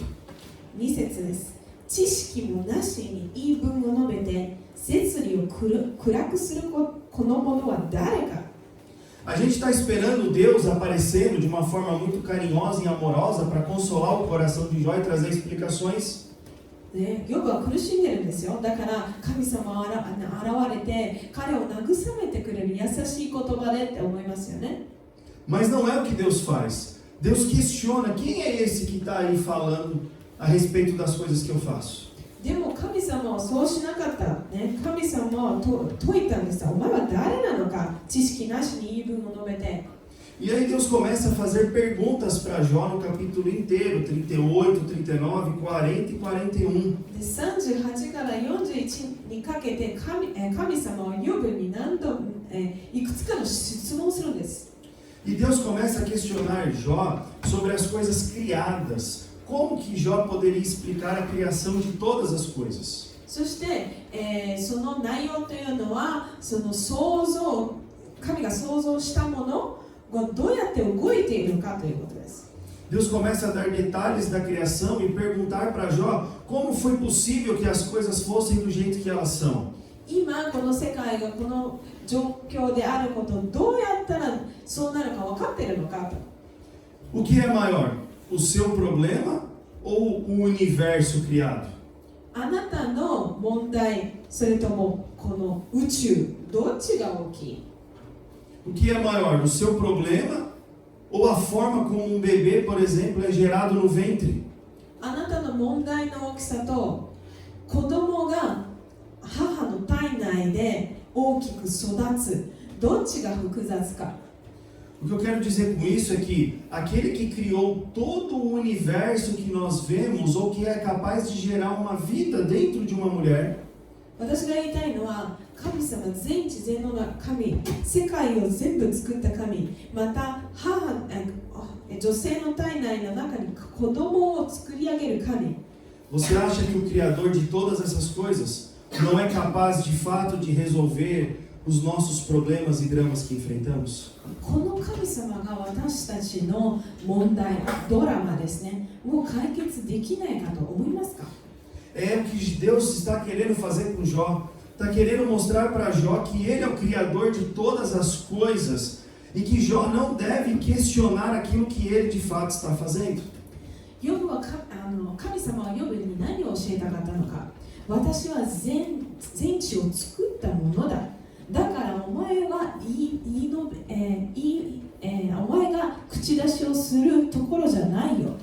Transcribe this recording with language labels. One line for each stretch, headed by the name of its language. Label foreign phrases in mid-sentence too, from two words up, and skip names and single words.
Japanese: 2 節です。知識もなしに言い分を述べて摂理を暗くするこの者は誰か。
Portuguese: A gente está esperando Deus aparecendo de uma forma muito carinhosa e amorosa para consolar o coração de Jó e trazer explicações.
Japanese: ヨブは苦しんでるんですよ。だから神様が現れて彼を慰めてくれる優しい言葉でって思いますよね。
Portuguese: Mas não é o que Deus faz. Deus questiona quem é esse que está aí falando a respeito das coisas que eu faço.
Japanese: でも神様はそうしなかった、神様は問いたんです。お前は誰なのか、知識なしに言い分を述べて。
Portuguese: E aí Deus começa a fazer perguntas para Jó no capítulo inteiro, 38, 39, 40 e 41.
Japanese: で38から41にかけて神様はヨブに何度いくつかの質問をするんです。
Portuguese: E Deus começa a questionar Jó sobre as coisas criadas. Como que Jó poderia explicar a criação de todas as coisas?
Japanese: そして、その内容というのはその神が創造したものがどうやって動いているのかということです。
Portuguese: Deus começa a dar detalhes da criação e perguntar para Jó como foi possível que as coisas fossem do jeito que elas são.
Japanese: 今この世界がこの状況であることをどうやったらそうなるか分かっているのかと。
Portuguese: O que é maior, o seu problema ou o universo criado?
Japanese: あなたの問題、それともこの宇宙、どっちが大きい？
Portuguese: O que é maior, o seu problema Ou a forma como um bebê, por exemplo, é gerado no ventre.
Japanese: あなたの問題の大きさと子供が母の体内で大きく育つどっちが複雑か。
Portuguese: O que eu quero dizer com isso é que aquele que criou todo o universo que nós vemos, ou que é capaz de gerar uma vida dentro de uma mulher,
Japanese: 私が言いたいのは神様全知全能な神、世界を全部作った神、また女性の体内の中に子供を作り上げる神。
Portuguese: você acha que o Criador de todas essas coisas não é capaz de fato de resolver os nossos problemas e dramas que enfrentamos?
Japanese: この神様が私たちの問題、ドラマですね、を解決できないかと思いますか？
Portuguese: É o que Deus está querendo fazer com Jó. Está querendo mostrar para Jó que ele é o Criador de todas as coisas e que Jó não deve questionar aquilo que ele de fato está fazendo.
Japanese: ヨブは神様はヨブに何を教えたかったのか。私は全地を作ったものだ。だからお前はお前が口出しをするところじゃないよ。